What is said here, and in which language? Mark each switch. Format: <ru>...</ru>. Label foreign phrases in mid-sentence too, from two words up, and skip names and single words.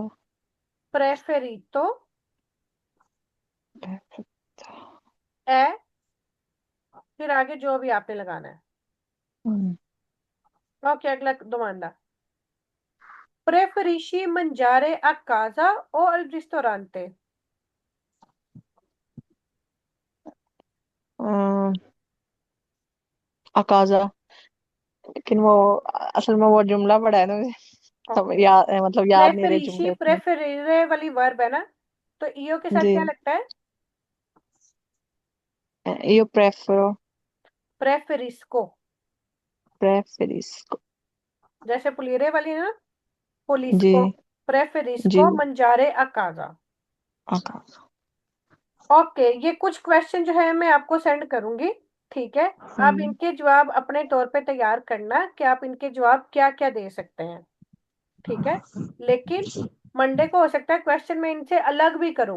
<it>preferito preferito। è,</it> <ur>پھر آگے جو بھی آپ نے لگانا ہے. हम्म, اوکے، اگلا domanda.</ur> <it>Preferisci mangiare a casa o al ristorante? a casa.</it> <ur>لیکن وہ اصل میں وہ جملہ پڑا ہے نا، سب ओके, یاد مطلب یاد نہیں رہے</ur> <it>प्रेफरिशी</it> <ur>جملے اتنے. پریفریرے والی ورب ہے نا، تو ای او کے ساتھ जी। کیا لگتا ہے?</ur> <it>io prefero प्रेफरिस्को, preferisco।</it> <ur>جیسے پولیرے والی ہے نا, जी</ur> <it>पुलिस्को,</it> <ur>जी।</ur> <it>preferisco mangiare a casa. a casa.</it> <ur>اوکے، یہ کچھ کویسچن جو ہے میں آپ کو سینڈ کروں گی، ٹھیک ہے. आप हम्म। ان کے جواب اپنے طور پہ تیار کرنا کہ آپ ان کے جواب کیا کیا دے سکتے ہیں، ٹھیک ہے. لیکن منڈے کو ہو سکتا ہے کویسچن میں ان سے الگ بھی کروں.</ur>